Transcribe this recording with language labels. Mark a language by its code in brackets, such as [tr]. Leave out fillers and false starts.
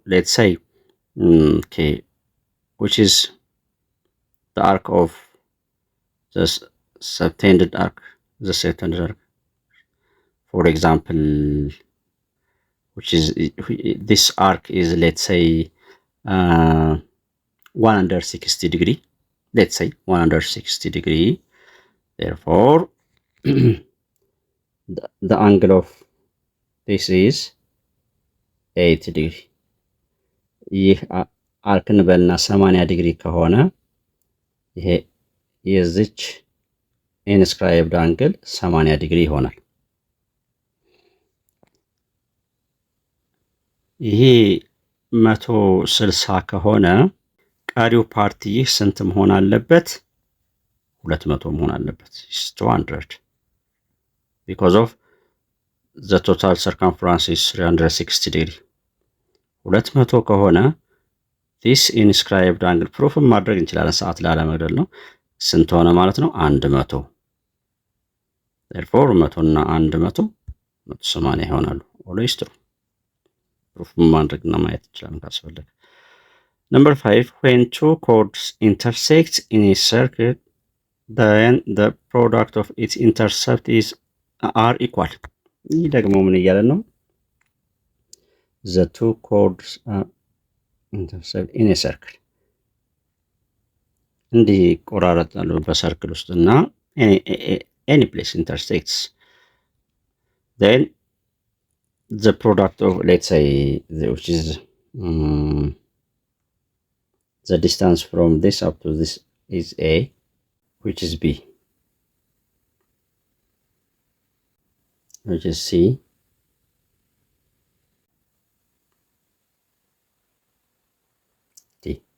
[en] Let's say, okay, which is the arc of the subtended arc, for example, which is this arc is, let's say, 160 degree. let's say 160 degree. Therefore, the angle of this is 80 degree. [am] ይህ አርክ እንበልና 80 ዲግሪ ከሆነ ይሄ የዚች ኢንስክራይብድ አንግል 80 ዲግሪ ይሆናል። ይሄ 160 ከሆነ ቀሪው ፓርቲ ይህ ስንት መሆን አለበት? 200 መሆን አለበት። [en] 200 because of the total circumference is 360 degree. [am] 200 ከሆነ [en] this inscribed angle proof [am] ማድረግ እንችላለን፣ ሰዓት ላለመግደል ነው። ስንት ሆነ ማለት ነው? 100. [en] therefore 100 [am] እና 100 180 ይሆናሉ። [en] always true. proof [am] ማድረግና ማየት እንችላለን ካስፈለገ። [en] Number 5, when two chords intersect in a circle, then the product of its intercept is are equal. [am] ይህ ደግሞ ምን እያለ ነው? [en] The two chords intersect in a circle. [am] እንዲህ ቆራረጣሉ በሰርክል ውስጥ እና [en] any place intersects. Then the product of, let's say, which is the distance from this up to this is A, which is B, which is C, D.